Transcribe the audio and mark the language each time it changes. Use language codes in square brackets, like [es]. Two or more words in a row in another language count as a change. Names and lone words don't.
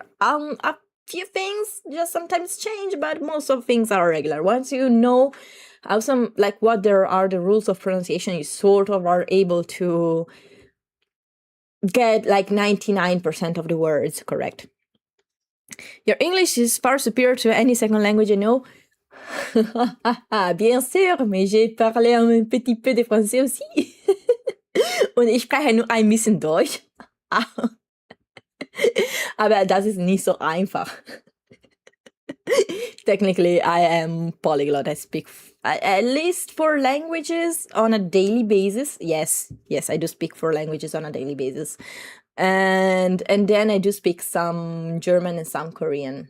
[en] A few things just sometimes change, but most of things are regular. Once you know how what there are the rules of pronunciation, you sort of are able to get like 99% of the words correct. Your English is far superior to any second language I know. [fr] Bien sûr, mais j'ai parlé un petit peu de français aussi. [de] Und ich spreche nur ein bisschen Deutsch. Aber das ist nicht so einfach. [en] Technically, I am polyglot. I speak at least 4 languages on a daily basis. Yes, I do speak 4 languages on a daily basis. And then I do speak some German and some Korean.